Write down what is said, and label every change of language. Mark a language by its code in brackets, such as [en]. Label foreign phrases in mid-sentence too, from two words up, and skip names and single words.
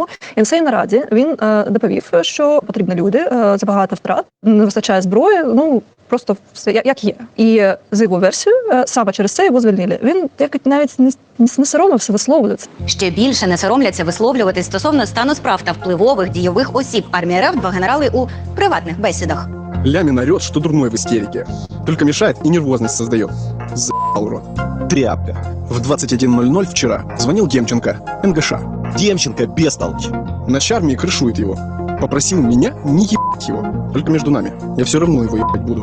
[uk] І на цій нараді він доповів, що потрібні люди, забагато втрат, не вистачає зброї, ну просто все як є. І з його версією саме через це його звільнили. Він навіть не соромився висловлюватися. Ще більше не соромляться висловлюватись стосовно стану справ та впливових дійових осіб армії РФ два генерали у приватних бесідах. [ru] Лямин орет, что дурной в истерике. Только мешает и нервозность создает. За***л рот. Тряпка. В 21:00 вчера звонил Демченко, НГШ. Демченко бестолочь. Начальник армии крышует его. Попросил меня не ебать его. Только между нами. Я все равно его ебать буду.